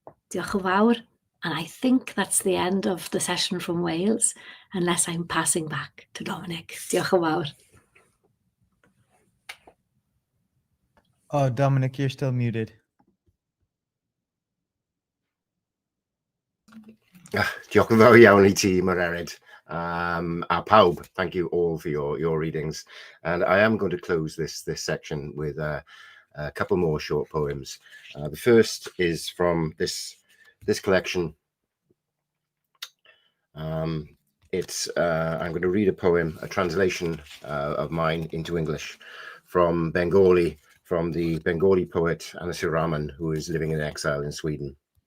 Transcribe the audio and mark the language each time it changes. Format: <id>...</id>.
<cy>Diolch yn fawr,</cy> <en>and I think that's the end of the session from Wales, unless I'm passing back to Dominic. Diolch yn fawr. Oh, Dominic, you're still muted.</en> <cy>Diolch yn fawr iawn I ti, Mererid. A pawb,</cy> <en>thank you all for your readings. And I am going to close this section with a couple more short poems. The first is from this collection. I'm going to read a poem, a translation of mine into English from Bengali, from the Bengali poet Anasir Rahman, who is living in exile in Sweden.</en>